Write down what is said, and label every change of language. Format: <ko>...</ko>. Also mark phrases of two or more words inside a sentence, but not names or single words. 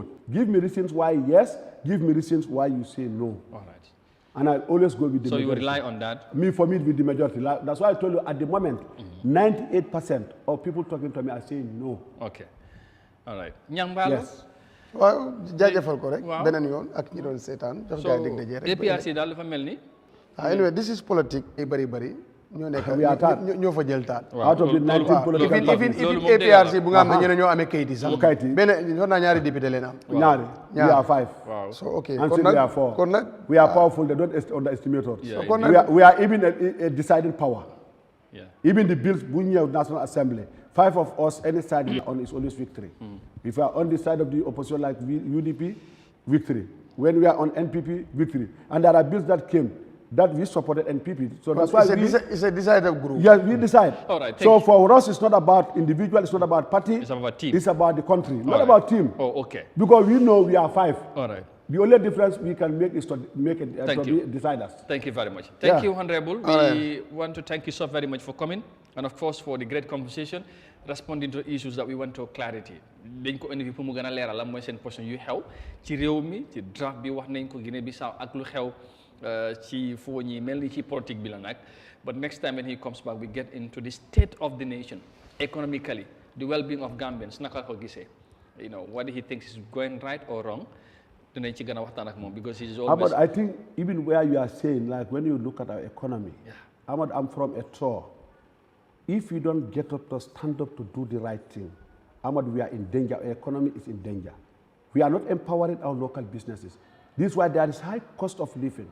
<en>Give me reasons why yes, give me reasons why you say no. All right. And I always go with the majority. So you rely on that? For me, with the majority. That's why I told you at the moment, 98% of people talking to me are saying no. Okay. All right. Yes. Well,</en> <wo>jaajëfal ko rek beneen yoon ak ñi doon seetaan jox gaay dégg daje rek APRC daal dafa mel ni</wo> <en>anyway, this is politics.</en> <wo>Bari. ñoo fa jël taat.</wo> <en>Out of the 19 political parties.</en> <wo>Even APRC bu nga xam ne ñeneen ñoo amee kayit yi sax. benn ñor naa ñaari député leen am. ñaari.</wo> <en>We are 5. Wow. So okay. And we are 4.</en> <wo>kon nag</wo> <en>we are powerful. They don't underestimate us. Yeah, we are even a deciding power. Yeah. Even the bills</en> <wo>bu ñëw</wo> <en>National Assembly, 5 of us, any side we are on is always victory. If we are on the side of the opposition like UDP, victory. When we are on NPP, victory. And there are bills that came that we supported NPP. So that's why it's a decided group. Yes, we decide. All right. So for us, it's not about individual, it's not about party. It's about team. It's about the country, not about team. Oh, okay. Because we know we are 5. All right. The only difference we can make is to make it deciders. Thank you very much. Thank you, Honorable. We want to thank you so very much for coming, and of course for the great conversation, responding to issues that we want to clarity.</en> <wo>Dañ ko indi fi pour mu gëna léral la moy seen position yu xew ci réew mi ci draft bi wax nañ ko Guinée Bissau ak lu xew ci fo ñi melni ci politique bi la nak.</wo> <en>But next time when he comes back, we get into the state of the nation, economically, the well-being of Gambians.</en> <wo>Naka ko gisee,</wo> <en>what he thinks is going right or wrong.</en> <wo>dinañ ci gën a waxtaan ak moom</wo> <en>because he's always. Ahmad, I think even where you are saying, like when you look at our economy, Ahmad, I'm from a tour. If you don't get up to stand up to do the right thing, Ahmad, we are in danger. Our economy is in danger. We are not empowering our local businesses. This is why there is high cost of living.</en>